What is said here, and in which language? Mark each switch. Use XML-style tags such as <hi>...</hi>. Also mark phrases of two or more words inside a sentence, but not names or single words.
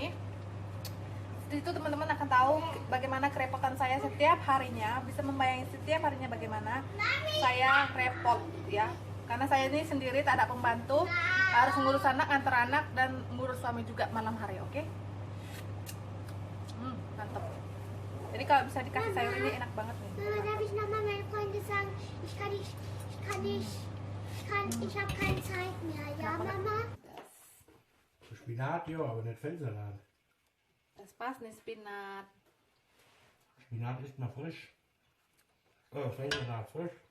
<id>Di situ teman-teman akan tahu bagaimana kerepotan saya setiap harinya, bisa membayangkan setiap harinya bagaimana saya repot ya. Karena saya ini sendiri, tak ada pembantu, harus ngurus anak, antar anak, dan ngurus suami juga malam hari, oke? Mantap. Jadi kalau bisa dikasih sayur ini enak banget nih.</id> <de>Mama, darf ich nochmal meine Freunde sagen, ich habe keine Zeit mehr. Ja, Mama? Spinat, ja, aber nicht Feldsalat. Das passt nih, spinat. Spinat isst man frisch. Oh, Feldsalat frisch.</de>